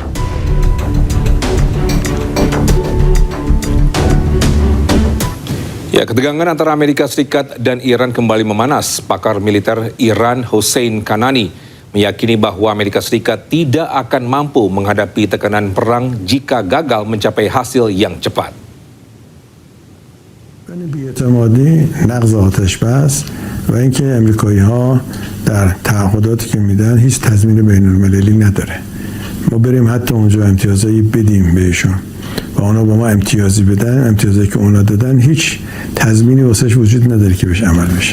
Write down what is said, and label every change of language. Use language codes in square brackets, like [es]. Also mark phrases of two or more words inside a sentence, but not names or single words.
[id] Ya, ketegangan antara Amerika Serikat dan Iran kembali memanas. Pakar militer Iran Hossein Kanani meyakini bahwa Amerika Serikat tidak akan mampu menghadapi tekanan perang jika gagal mencapai hasil yang cepat. [fa] بی‌اعتمادی، نقض آتش‌بس و اینکه امریکایی‌ها در تعهداتی که میدن هیچ تضمین بین‌المللی نداره. ما بریم حتی اونجا امتیازایی بدیم بهشون و اونا با ما امتیازی بدن، امتیازی که اونا دادن هیچ تضمینی واسش وجود نداره که بهش عمل بشه.